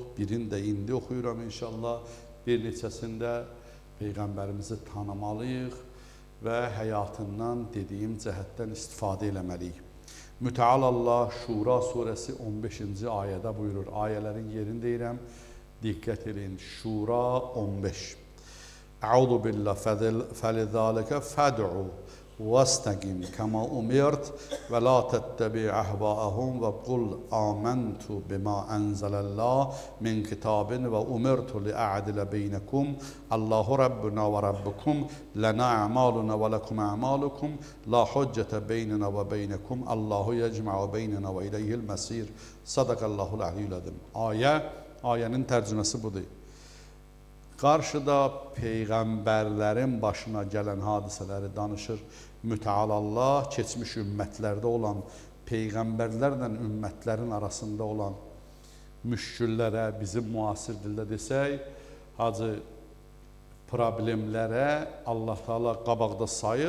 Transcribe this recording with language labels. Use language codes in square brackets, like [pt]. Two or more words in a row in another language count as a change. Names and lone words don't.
[az] Birini də indi oxuyuram inşallah. Bir neçəsində Peyğəmbərimizi tanımalıyıq və həyatından dediyim cəhətdən istifadə eləməliyik. Müteal Allah Şura surəsi 15-ci ayədə buyurur. Ayələrin yerini deyirəm. Dikkat edin. Şura 15. [ar] أعوذ بالله فلذلك فادع واستقم كما أمرت ولا تتبع أهواءهم وقل آمنت بما أنزل الله من كتاب وأمرت لأعدل بينكم الله ربنا وربكم لنا أعمالنا ولكم أعمالكم لا حجة بيننا وبينكم الله يجمع بيننا وإليه المصير. صدق الله العلي العظيم. [az] Ayənin tərcüməsi budur. Qarşıda peyğəmbərlərin başına gələn hadisələri danışır. Müteal Allah keçmiş ümmətlərdə olan peyğəmbərlərlə ümmətlərin arasında olan müşküllərə, bizim müasir dildə desək, hacı problemlərə Allah Teala qabaqda sayır.